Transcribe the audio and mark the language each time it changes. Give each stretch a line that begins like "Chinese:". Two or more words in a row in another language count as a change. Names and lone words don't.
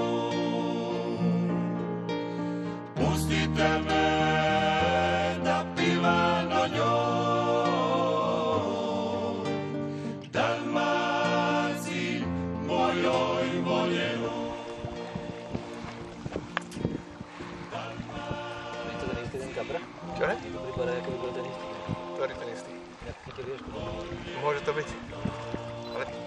Croatian: Pustite me da pivam o njoj, Dalmaciji mojoj voljenoj.
Slovak: Je to ten istý ten kapra? Čo je? To vypadá, ako by bol ten istý. Ktorý ten istý? Jak chytil vieš, Môže to byť. Ale...